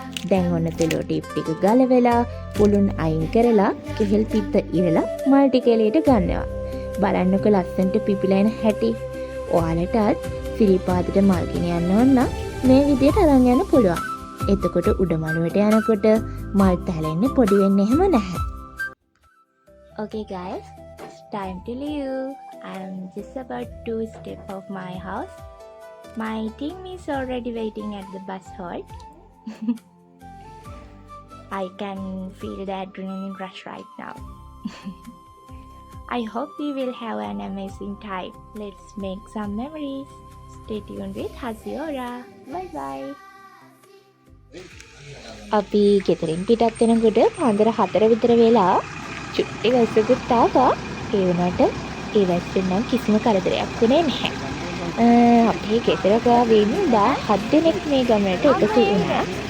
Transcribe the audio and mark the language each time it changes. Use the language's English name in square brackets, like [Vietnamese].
[Sinhala] දැන් ඔන්න cello tape ටික ගලවලා පුළුන් අයින් කරලා කෙහෙල් පිත්ත ඉරලා මල් ටික එළියට ගන්නවා. බලන්නකො ලස්සනට පිපිලා එන හැටි. ඔයාලටත් සිරිපාදට මල් ගෙන යන්න ඕන නම් මේ විදියට අරන් යන්න පුළුවන්. එතකොට උඩමළුවට යනකොට මල් තැලෙන්නේ පොඩි වෙන්නේ එහෙම නැහැ. [English] Okay guys, it's time to leave. I'm just about to step off my house. My team is already waiting at the bus halt. I can feel the adrenaline rush right now. I hope we will have an amazing time. Let's make some memories. Stay tuned with Hasiora. Bye bye. [Sinhala] අපි ගෙදරින් පිටත් වෙනකොට පාන්දර 4 විතර වෙලා චුට්ටි වැස්සකුත් ආවා. ඒ වුණාට ඒ වැස්සෙන් නම් කිසිම කරදරයක් වුණේ නැහැ. අපේ ගෙදර ගාවින් 7 දෙනෙක් මේ ගමනට එකතු වුණා.